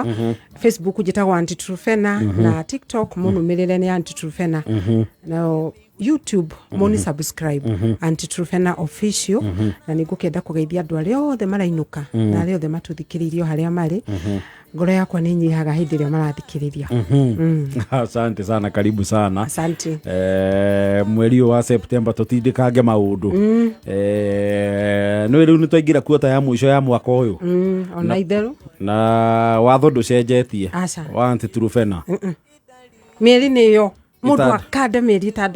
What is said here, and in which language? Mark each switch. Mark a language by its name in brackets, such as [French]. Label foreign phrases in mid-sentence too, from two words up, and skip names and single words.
[Kikuyu] Facebook njĩtagwo Anti-Trufena na TikTok mũnũmĩrĩre ni Anti-Trufena. Na YouTube moni subscribe Anti-Trufena official na nĩngũkenda kũgeithia andũ arĩa othe marainũka na arĩa othe matuthikĩrĩirio harĩa marĩ. Ngoro yakwa nĩ nyihaga hĩndĩ ĩrĩa marathikĩrĩria. [Swahili] Asante sana, karibu sana. Asante. [Kikuyu] Mweri wa September tutindĩkange maũndũ. No rĩu nĩ twaingĩra kuota ya mũico ya mwaka ũyũ. Ona itherũ. Na watho ndũcenjetie. Wa Anti-Trufena. Mĩeri nĩyo. Mũndũ akanda mĩeri 6.